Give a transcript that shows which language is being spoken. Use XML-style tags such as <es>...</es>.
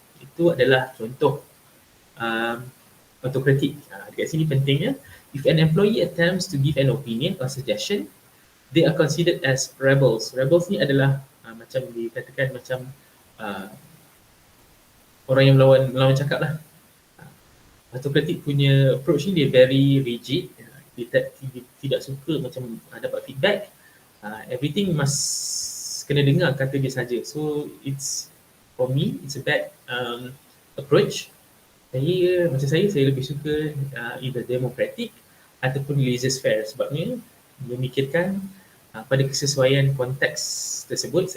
<ms>Itu adalah contoh autokratik. Dekat sini pentingnya,</ms> <en>if an employee attempts to give an opinion or suggestion, they are considered as rebels.</en> <ms>Rebels ni adalah macam dikatakan macam orang yang melawan cakap lah. Autokratik punya approach ni dia very rigid. Dia tidak suka macam dapat feedback.</ms> <en>Everything must</en> <ms>kena dengar kata dia saja.</ms> <en>So it's, for me, it's a bad approach.</en> <ms>Macam saya lebih suka either democratic ataupun laissez-faire, sebabnya memikirkan pada kesesuaian konteks tersebut.</ms>